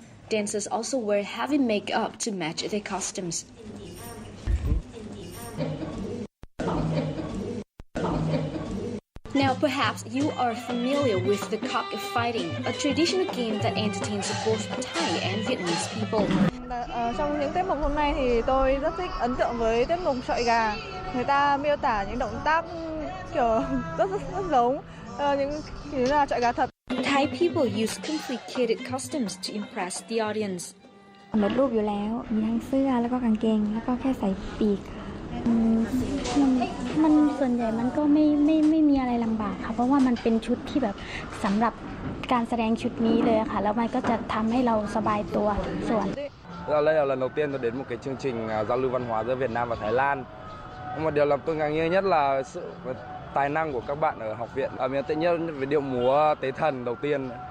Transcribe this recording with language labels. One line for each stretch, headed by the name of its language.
English: Dancers also wear heavy makeup to match their costumes. Now, perhaps you are familiar with the cockfighting, a traditional game that entertains both Thai and Vietnamese people.
Vietnamese: Trong những tiết mục hôm nay thì tôi rất thích ấn tượng với tiết mục sợi gà. Người ta miêu tả những động tác kiểu rất giống những như là sợi gà thật.
English: Thai people use complicated costumes to impress the audience.
Thai: สำเร็จรูปอยู่แล้วมีทั้งเสื้อแล้วก็กางเกงแล้วก็แค่ใส่ปีกมันส่วนใหญ่มันก็ไม่มีอะไรลำบากค่ะเพราะว่ามันเป็นชุดที่แบบสำหรับการแสดงชุดนี้เลยค่ะแล้วมันก็จะทำให้เราสบายตัวทุกส่วน
Vietnamese: Đây là lần đầu tiên tôi đến một cái chương trình giao lưu văn hóa giữa Việt Nam và Thái Lan. Nhưng mà điều làm tôi ngạc nhiên nhất là sự tài năng của các bạn ở học viện. Mình ấn tượng nhất với điệu múa tế thần đầu tiên.